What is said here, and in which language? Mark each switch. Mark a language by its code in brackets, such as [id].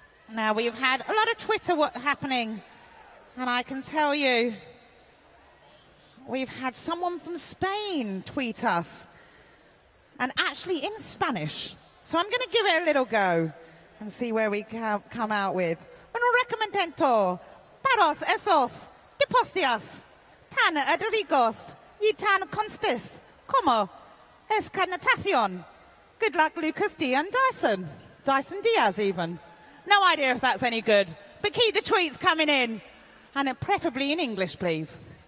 [en] Now we've had a lot of Twitter happening, and I can tell you, we've had someone from Spain tweet us, and actually in Spanish. So I'm going to give it a little go and see where we come out with. [es] Un recomendamiento para esos deportistas tan ricos y tan constes como es natación. [en] Good luck, Lucas D and Dyson. Dyson Diaz even. No idea if that's any good, but keep the tweets coming in, and preferably in English, please.